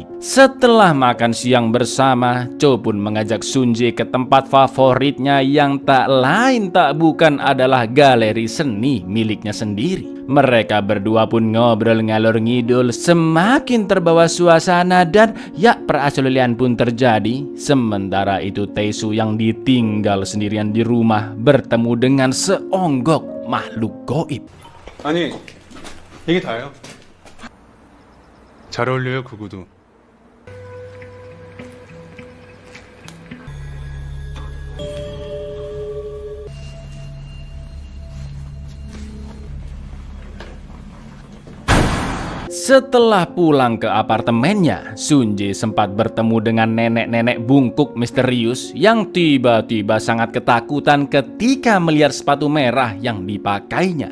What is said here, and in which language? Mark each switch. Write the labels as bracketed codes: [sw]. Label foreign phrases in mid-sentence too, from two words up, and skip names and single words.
[id] Setelah makan siang bersama, Cho pun mengajak Sunjae ke tempat favoritnya yang tak lain tak bukan adalah galeri seni miliknya sendiri. Mereka berdua pun ngobrol ngalor ngidul, semakin terbawa suasana dan ya perasulian pun terjadi. Sementara itu Taesu yang ditinggal sendirian di rumah bertemu dengan seonggok makhluk goib. [ko] 아니, 이게 다예요. 잘 어울려요, 그 구두. [id] Setelah pulang ke apartemennya, Sunjae sempat bertemu dengan nenek-nenek bungkuk misterius yang tiba-tiba sangat ketakutan ketika melihat sepatu merah yang dipakainya.